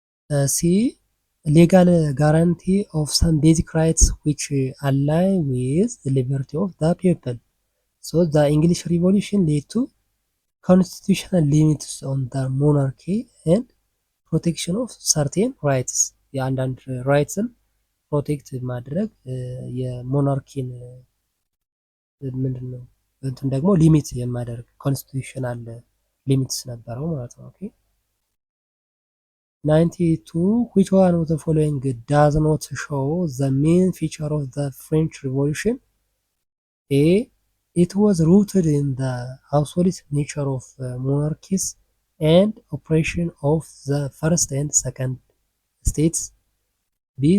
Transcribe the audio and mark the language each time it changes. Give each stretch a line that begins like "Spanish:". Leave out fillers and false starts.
English: C. Legal guarantee of some basic rights which align with the liberty of the people. So the English Revolution led to constitutional limits on the monarchy and protection of certain rights.
Amharic: የአንዳንድ ራይትስን ፕሮቴክት ማድረግ የሞናርኪን ምንድን ነው እንትን ደግሞ ሊሚት የማደርግ ኮንስቲቱሽናል ሊሚትስ ነበረው ማለት ነው። ኦኬ 92.
English: Which one of the following does not show the main feature of the French Revolution? A. It was rooted in the absolute nature of monarchies and operation of the first and second states. B.